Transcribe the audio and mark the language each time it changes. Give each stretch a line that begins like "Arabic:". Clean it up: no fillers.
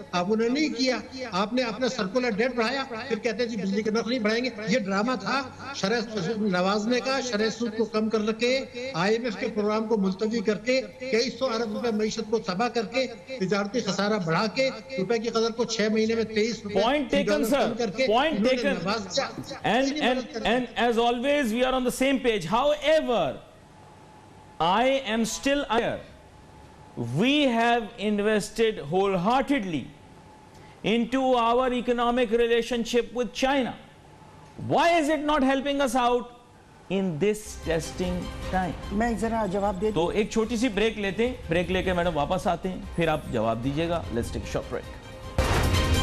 Urdu: آپ نے نہیں کیا, آپ نے اپنا سرکولر ڈیٹ بڑھایا, پھر کہتے ہیں جی بجلی کے نرخ نہیں بڑھائیں گے. یہ ڈرامہ تھا شرح نوازنے کا, شرح سود کو کم کر کے, IMF کے پروگرام کو ملتوی کر کے, کئی 100 ارب روپے معیشت کو تباہ کر کے, تجارتی خسارہ بڑھا کے, روپے کی قدر کو 6 مہینے میں 23
English: Point taken, sir. Point taken. And as always, we are on the same page. However, I am still aware. We have invested wholeheartedly into our economic relationship with China. Why is it not helping us out in this testing time?
Urdu: میں ذرا جواب دے دوں. تو ایک چھوٹی سی break لیتے ہیں, break لے کے میڈم واپس آتے ہیں, پھر آپ جواب دیجیے گا.
English: Let's take a short break.